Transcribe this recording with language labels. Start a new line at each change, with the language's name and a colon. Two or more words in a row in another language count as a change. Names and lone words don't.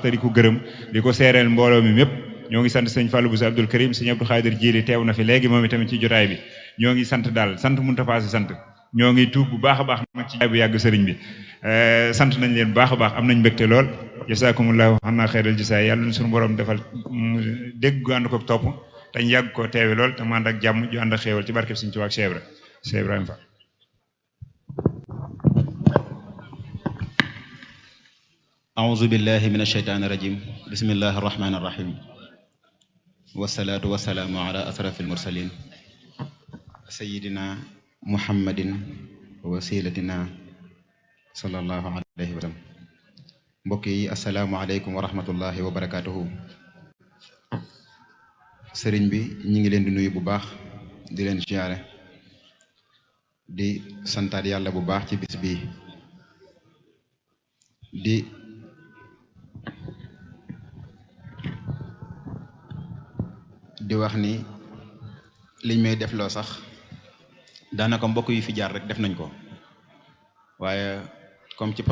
Wolof: te di ko gërëm di ko seereel mbooloo mi mépp ñoo ngi sant sëñ Fallou Bousso Abdoul Karim sëñ Abdou Khadir Jili teew na fi léegi moom itamit ci jotaay bi ñoo ngi sant daal sant mënut a paase sant ñoo ngi tuub bu baax a baax nag ci jaay bu yàgg sëriñ bi sant nañ leen bu baax a baax am nañ mbégte lool jasaakumullahu xanaa xeeral jisaay yàlla na suñu borom defal dégg gu ànd ko topp te ñu yàgg koo teewe lool te mu ànd ak jàmm ju ànd ak xéewal ci barkeb Sëriñ Tuubaa ak Cheikh Ibrahima Fall.
Arabic: أعوذ بالله من الشيطان الرجيم بسم الله الرحمن الرحيم والصلاة والسلام على أشرف المرسلين سيدنا محمد وسيلتنا صلى الله عليه وسلم mbokki السلام عليكم ورحمة الله وبركاته
Wolof: sëriñ bi ñi ngi leen di nuyu bu baax di leen ziyaare di santaat yàlla bu baax ci bis bi di wax ni liñ may def loo sax daanaka mbokk yu fi jaar rek def nañ ko waaye comme ci